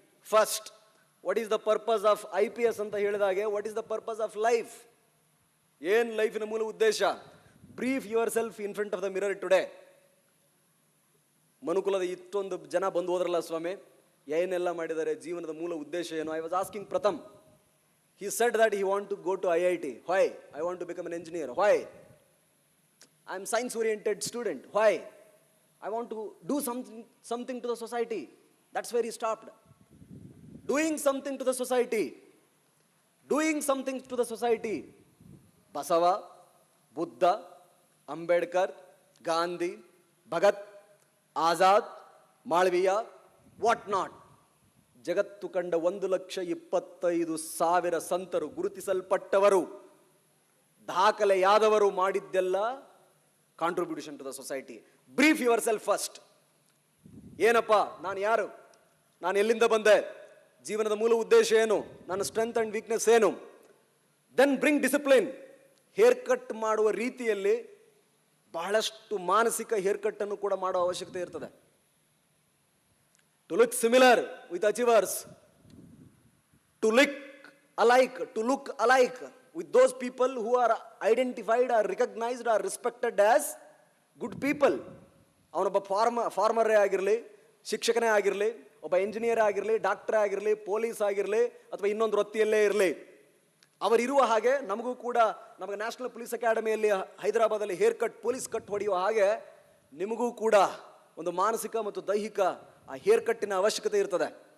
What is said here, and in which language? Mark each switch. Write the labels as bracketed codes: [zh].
[en] first, what is the purpose of IPS [kn] ಅಂತ ಹೇಳಿದಾಗೆ, [en] What is the purpose of life? [kn] ಏನ್ ಲೈಫಿನ ಮೂಲ ಉದ್ದೇಶ? [en] Brief yourself in front of the mirror today. [kn] ಮನುಕುಲದ ಇಷ್ಟೊಂದು ಜನ ಬಂದು ಹೋದ್ರಲ್ಲ ಸ್ವಾಮಿ, ಏನೆಲ್ಲ ಮಾಡಿದ್ದಾರೆ, ಜೀವನದ ಮೂಲ ಉದ್ದೇಶ ಏನು? [en] I was asking Pratham. He said that he want to go to IIT. Why? I want to become an engineer. Why? I am science oriented student. Why? I want to do something to the society. That's where he stopped. Doing something to the society. Doing something to the society. Basava, Buddha, Ambedkar, Gandhi, Bhagat, Azad, Malviya, what not. [kn] ಜಗತ್ತು ಕಂಡ 1,25,000 ಸಂತರು, ಗುರುತಿಸಲ್ಪಟ್ಟವರು, ದಾಖಲೆಯಾದವರು ಮಾಡಿದ್ದೆಲ್ಲ [en] Contribution to the society. Brief yourself first. [kn] ಏನಪ್ಪ, ನಾನು ಯಾರು, ನಾನು ಎಲ್ಲಿಂದ ಬಂದೆ, ಜೀವನದ ಮೂಲ ಉದ್ದೇಶ ಏನು, ನನ್ನ ಸ್ಟ್ರೆಂತ್ ಅಂಡ್ ವೀಕ್ನೆಸ್ ಏನು. [en] Then bring discipline. [kn] Hair cut ಮಾಡುವ ರೀತಿಯಲ್ಲಿ ಬಹಳಷ್ಟು ಮಾನಸಿಕ ಹೇರ್ ಕಟ್ ಅನ್ನು ಕೂಡ ಮಾಡುವ ಅವಶ್ಯಕತೆ ಇರ್ತದೆ. [en] To look similar with achievers, to look alike with those people who are identified or recognized or respected as good people. [kn] ಅವನೊಬ್ಬ ಫಾರ್ಮರೇ ಆಗಿರಲಿ, ಶಿಕ್ಷಕನೇ ಆಗಿರಲಿ, ಒಬ್ಬ ಇಂಜಿನಿಯರ್ ಆಗಿರಲಿ, ಡಾಕ್ಟರ್ ಆಗಿರಲಿ, ಪೊಲೀಸ್ ಆಗಿರಲಿ, ಅಥವಾ ಇನ್ನೊಂದು ವೃತ್ತಿಯಲ್ಲೇ ಇರಲಿ, ಅವರಿರುವ ಹಾಗೆ ನಮಗೂ ಕೂಡ, ನಮಗೆ ನ್ಯಾಷನಲ್ ಪೊಲೀಸ್ ಅಕಾಡೆಮಿಯಲ್ಲಿ ಹೈದರಾಬಾದಲ್ಲಿ ಹೇರ್ ಕಟ್, ಪೊಲೀಸ್ ಕಟ್ ಹೊಡೆಯುವ ಹಾಗೆ ನಿಮಗೂ ಕೂಡ ಒಂದು ಮಾನಸಿಕ ಮತ್ತು ದೈಹಿಕ ಆ ಹೇರ್ ಕಟ್ಟಿನ ಅವಶ್ಯಕತೆ ಇರ್ತದೆ.